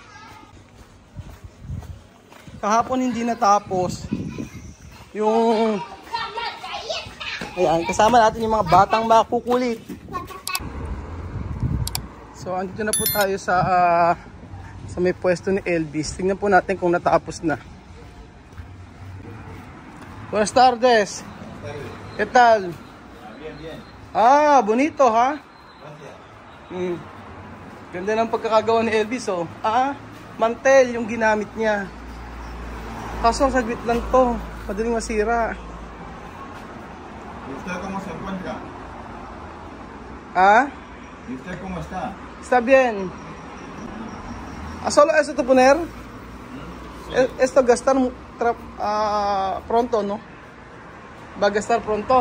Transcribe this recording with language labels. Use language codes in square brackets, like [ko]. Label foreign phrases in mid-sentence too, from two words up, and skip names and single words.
[tl] Kahapon hindi natapos. Yung ayan, kasama natin yung mga batang makukulit. So andito na po tayo sa may pwesto ni Elvis. Tingnan po natin kung natapos na. [es] Buenas tardes. ¿Qué tal? Bien, bien. Ah, bonito ha? Gracias. [tl] Ganda ng pagkakagawa ni Elvis oh. Mantel yung ginamit niya. Kaso saglit lang to. Madaling masira. [es] ¿Y usted cómo se encuentra? ¿Y usted cómo está? Está bien. Solo eso to poner? Esto gastar pronto, ¿no? Va a gastar pronto.